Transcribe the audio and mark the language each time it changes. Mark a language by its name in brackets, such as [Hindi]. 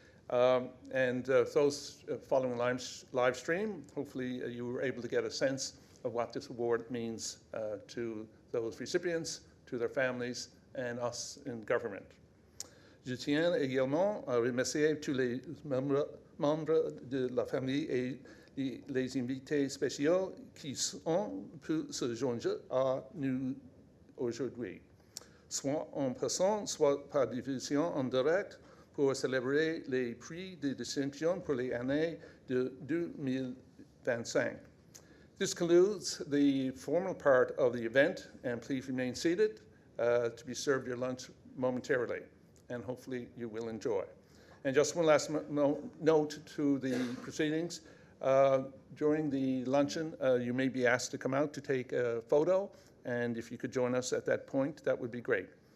[English] And those following live stream, hopefully you were able to get a sense of what this award means to those recipients, to their families, and us in government. [French] Je tiens également à remercier tous les membres de la famille et les invités spéciaux qui ont pu se joindre à nous aujourd'hui, soit en personne, soit par diffusion en direct, pour célébrer les prix de distinction pour les années de 2025. [English] This concludes the formal part of the event, and please remain seated to be served your lunch momentarily, and hopefully you will enjoy. And just one last note to the proceedings. During the luncheon, you may be asked to come out to take a photo, and if you could join us at that point, that would be great.